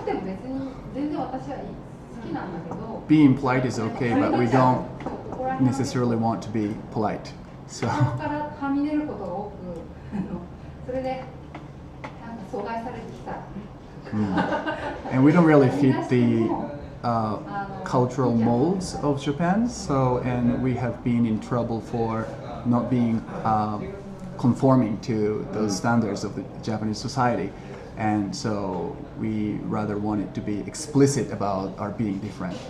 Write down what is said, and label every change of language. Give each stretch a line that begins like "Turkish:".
Japanese: 良くても別に全然私はいい好きなんだけど。
English: being polite is okay, but we don't necessarily want to be polite. So
Japanese: そこからはみ出ることが多く、それでなんか阻害されてきた。
English: and we don't really fit the cultural molds of Japan. And we have been in trouble for not being conforming to those standards of the Japanese society. And so we rather wanted to be explicit about our being different.